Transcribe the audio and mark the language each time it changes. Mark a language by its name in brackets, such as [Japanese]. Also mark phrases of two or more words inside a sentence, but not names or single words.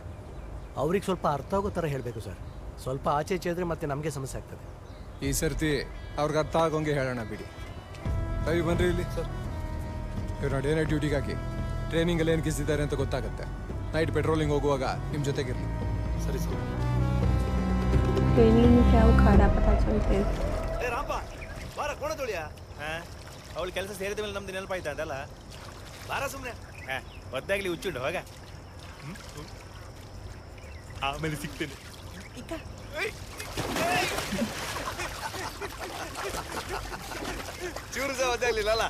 [Kannada] ಅವ್ರಿಗೆ ಸ್ವಲ್ಪ ಅರ್ಥ ಆಗೋ ಥರ ಹೇಳಬೇಕು ಸರ್. ಸ್ವಲ್ಪ ಆಚೆ ಈಚೆ ಇದ್ರೆ ಮತ್ತೆ ನಮಗೆ ಸಮಸ್ಯೆ ಆಗ್ತದೆ. ಈ ಸರ್ತಿ ಅವ್ರಿಗೆ ಅರ್ಥ ಆಗೋಂಗೆ ಹೇಳೋಣ ಬಿಡಿ. ರವಿ ಬನ್ರಿ ಇಲ್ಲಿ ಸರ್. ಇವ್ರು [English] day night [Kannada] ಡ್ಯೂಟಿಗೆ ಹಾಕಿ ಟ್ರೈನಿಂಗಲ್ಲಿ ಏನು ಕಿಸಿದ್ದಾರೆ ಅಂತ ಗೊತ್ತಾಗುತ್ತೆ. [English] night patrolling [Kannada] ಹೋಗುವಾಗ ನಿಮ್ಮ ಜೊತೆಗಿರಲಿ. ಸರಿ ಸರ್. [Hindi] ट्रेनिंग में क्या उखाड़ा पता चलते हैं। [Kannada] ಏ ರಾಂಪ ಬಾರ ಕೋಣ ತೊಳಿಯ. ಅವಳು ಕೆಲಸ ಸೇರಿದ ಮೇಲೆ ನಮ್ದು ನೆನಪಾಯ್ತಾ ಅದಲ್ಲ. ಬಾರ ಸುಮ್ಮನೆ ಒದ್ದಾಗ್ಲಿ ಹುಚ್ಚುಂಡು ಹೋಗ. ಆಮೇಲೆ ಸಿಗ್ತೇನೆ. ಚೂರು ಸಹ ಒದ್ದಾಗ್ಲಿಲ್ಲ ಅಲ್ಲ.